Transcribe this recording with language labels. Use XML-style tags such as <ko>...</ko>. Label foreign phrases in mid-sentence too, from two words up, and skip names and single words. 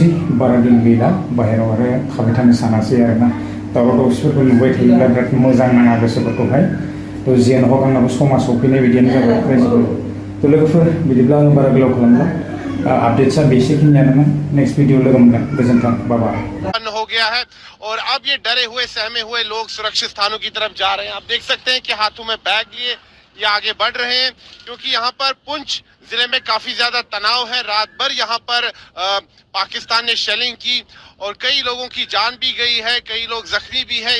<brx>बारा दिन गैला बाहेरायाव आरो थाबाय थानो सानासै आरोना। दावराव दावसिफोरखौ नुबाय थायोब्ला बिराद मोजां नाङा गोसोफोरखौहाय। थ' जियानो हक, आंनाबो समा सफैनाय बायदियानो जाबाय रायजोफोर। थ' लोगोफोर, बिदिब्ला आं बारा गोलाव खालामला। अपडेट्सआ बेसेखिनियानोमोन।</brx> <en>next video</en> <brx>लोगो मोनगोन। गोजोन्थों, बाय।</brx> <hi>हो गया है और अब ये डरे हुए सहमे हुए लोग सुरक्षित स्थानों की तरफ जा रहे हैं। आप देख सकते हैं कि हाथों में बैग लिए ये आगे बढ़ रहे हैं, क्योंकि यहाँ पर पुंछ जिले में काफी ज्यादा तनाव है। रात भर यहाँ पर पाकिस्तान ने शेलिंग की और कई लोगों की जान भी गई है, कई लोग जख्मी भी है।</hi>